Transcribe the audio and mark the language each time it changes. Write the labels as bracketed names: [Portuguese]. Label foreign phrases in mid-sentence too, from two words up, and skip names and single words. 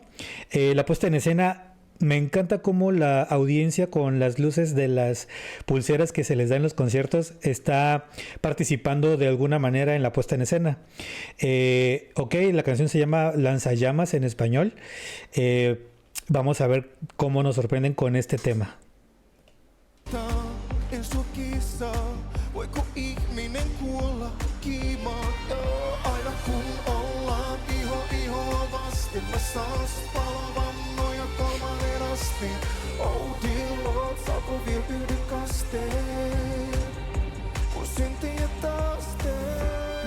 [Spanish] La puesta en escena, me encanta cómo la audiencia con las luces de las pulseras que se les da en los conciertos está participando de alguna manera en la puesta en escena. Ok, la canción se llama Lanzallamas en español. Vamos a ver cómo nos sorprenden con este tema. [Finnish] Voiko ihminen kuolla kiimatta? Aina kun ollaan ihoa vasten, mä saan sut palavan noja kolmannen asti. [English] Oh dear Lord, [Finnish] saako viel yhden kasteen, kun syntiä taas teen?